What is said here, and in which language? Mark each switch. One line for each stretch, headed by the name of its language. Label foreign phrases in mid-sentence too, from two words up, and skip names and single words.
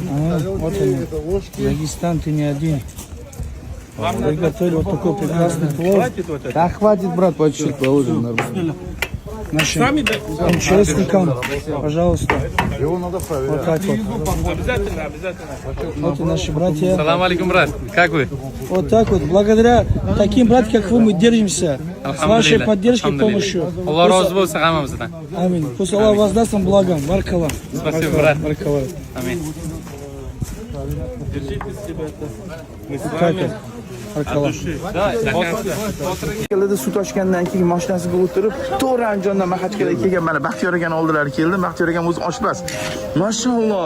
Russian: Вот они. Дагестан, ты не один. Приготовили вот такой прекрасный плов. Да хватит, брат, по чуть-чуть положим нормально. Нашим участникам, пожалуйста. Вот так вот. Вот и наши братья.
Arabic: السلام عليكم
Russian: брат. Как вы? Вот так вот. Благодаря таким братьям, как вы, мы держимся. С вашей поддержкой и помощью.
Uzbek: Alloh rozi bo'lsin hammamizdan.
Russian: Аминь. Пусть Аллах воздаст вам благом. Баркалла. Спасибо, брат. Баркалла. Amin. Баркалла.
Uzbek: Keladi suv toshgandan keyin mashinasiga o'tirib, to'g'ri Andijondan Mahajkaga kelgan mana Baxtiyor akani oldilari keldi. Baxtiyor akam o'zi oshpaz. Mashalloh.